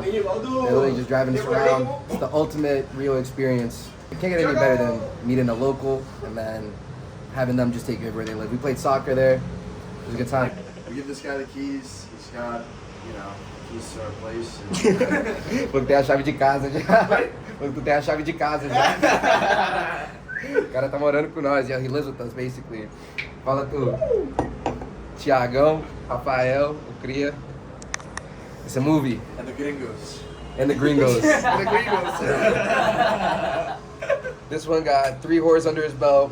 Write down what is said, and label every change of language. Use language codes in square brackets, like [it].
[en] They're literally just driving us around. It's the ultimate Rio experience. It can't get any better than meeting a local and then having them just take you where they live. We played soccer there. It was a good time. We give this guy the keys. He's got, you know, keys to our place. [pt] Vou ter a chave de casa já. Vou ter a chave de casa já. O cara tá morando com nós. [en] He lives with us, basically. [pt] Fala tu. Tiagão, Rafael, o Cria. [en] It's a movie. And the gringos. And the gringos. The gringos. This one got 3 whores under his belt.